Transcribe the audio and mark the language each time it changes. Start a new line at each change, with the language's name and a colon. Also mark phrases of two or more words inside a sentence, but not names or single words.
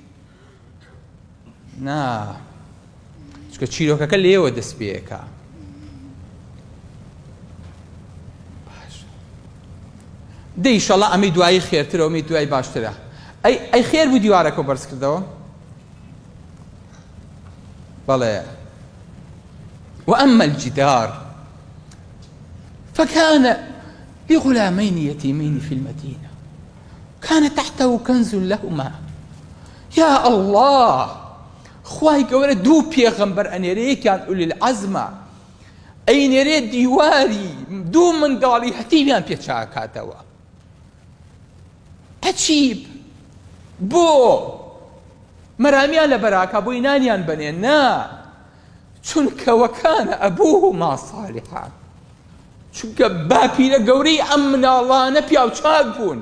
Central Kurdish: نا چکە چیرۆکەکە لێوە دەست پێیەکە. دەی ئیشەڵڵا ئەمەی دوایی خێرترە ئەمەی دوای باشترە. ئەی خێر بوو دیوارەکە بەرز کردەوە؟ بەڵێ.
Arabic: وأما الجدار فكان لغلامين يتيمين في المدينة كان تحته كنز لهما. يا الله،
Central Kurdish: خوای گەورە دوو پێغەمبەر ئەنێرەیەکیان
Arabic: ئولی العەزمە
Central Kurdish: ئەینێرێ دیواری دوو منداڵی هەتیمیان پێ چاکاتەوە. عەجیب بۆ مەرامیان لە بەراکە بۆی نانیان بنێ، نا چونکە
Arabic: وەکانە ئەبوهما صالحا،
Central Kurdish: چونکە باپیرە گەورەی ئەم مناڵانە پیا و چاک بوون.